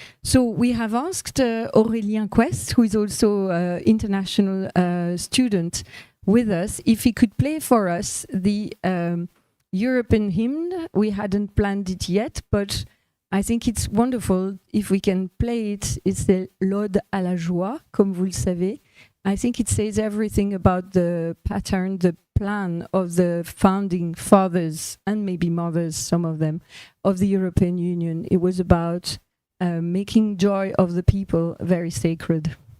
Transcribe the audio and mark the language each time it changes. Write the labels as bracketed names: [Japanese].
[English] So we have asked Aurélien Quest, who is also an international student with us, if he could play for us the European hymn. We hadn't planned it yet, but I think it's wonderful if we can play it. It's the [French] l'Ode à la joie, comme vous le savez. [English] I think it says everything about the pattern, the plan of the founding fathers and maybe mothers, some of them, of the European Union. It was about making joy of the people very sacred.